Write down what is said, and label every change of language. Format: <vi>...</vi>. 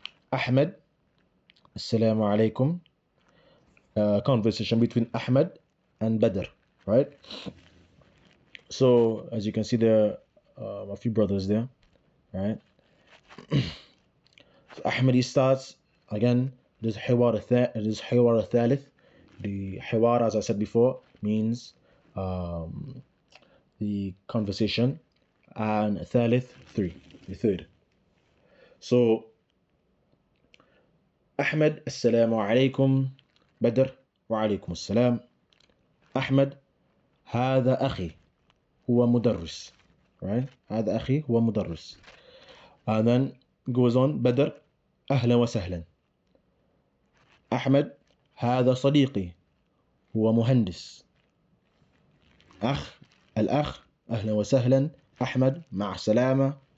<en>Ahmed, assalamu alaikum. Conversation between Ahmed and Badr, right? So as you can see, there are a few brothers there, right? So Ahmed, he starts again.</en> <ar>This حوار الثالث.</ar> <en>The حوار, as I said before, means the conversation, and ثالث, the third. So Ahmed, assalamu alaikum. Badr, wa alaikum assalam.</en> <ar>Ahmed, هذا أخي هو مدرس, right? هذا أخي هو مدرس.</ar> <en>And then goes on, Badr,</en> <ar>أهلا وسهلا. أحمد, هذا صديقي هو مهندس. الأخ, أهلا وسهلا. أحمد, مع السلامة.</ar>